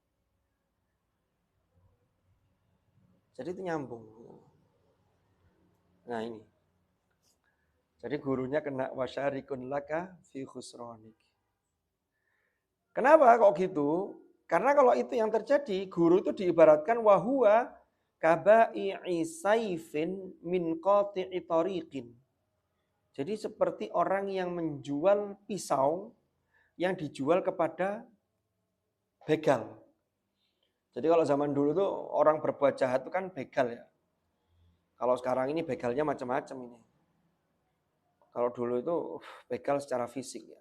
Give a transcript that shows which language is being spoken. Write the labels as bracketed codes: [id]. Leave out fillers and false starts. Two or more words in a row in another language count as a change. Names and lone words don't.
[id] Jadi itu nyambung. Nah ini. Jadi gurunya kena [ar] وشريك لك في خسرانك. [id] Kenapa kok gitu? Karena kalau itu yang terjadi, guru itu diibaratkan [ar] وهو كبائع سيف من قاطع طريق. [id] Jadi seperti orang yang menjual pisau yang dijual kepada begal. Jadi kalau zaman dulu tuh orang berbuat jahat itu kan begal ya. Kalau sekarang ini begalnya macam-macam ini. Kalau dulu itu begal secara fisik ya.